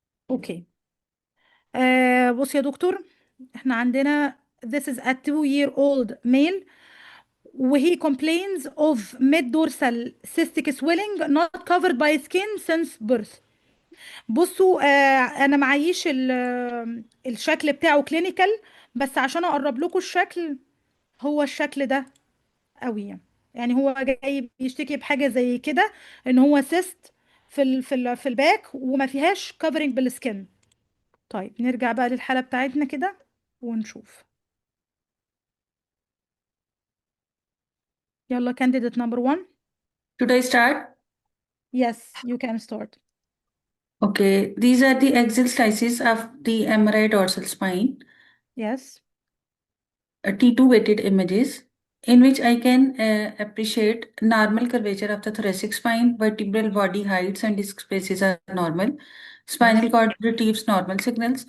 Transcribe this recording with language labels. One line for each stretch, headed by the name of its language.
English: Okay بص يا doctor, احنا عندنا this is a 2-year-old male وهي complains of mid-dorsal cystic swelling not covered by skin since birth.
Arabic: بصوا انا معيش الشكل بتاعه كلينيكال، بس عشان اقرب لكم الشكل هو الشكل ده قوي. يعني هو جاي بيشتكي بحاجه زي كده، ان هو سيست في الباك وما فيهاش كفرنج بالسكن. طيب نرجع بقى للحالة بتاعتنا كده ونشوف.
English: يلا candidate number 1. Should I start? Yes, you can start. Okay, these are the axial slices of the MRI dorsal spine, Yes. T2 weighted images, in which I can appreciate normal curvature of the thoracic spine, vertebral body heights and disc spaces are normal, spinal cord retrieves normal signals.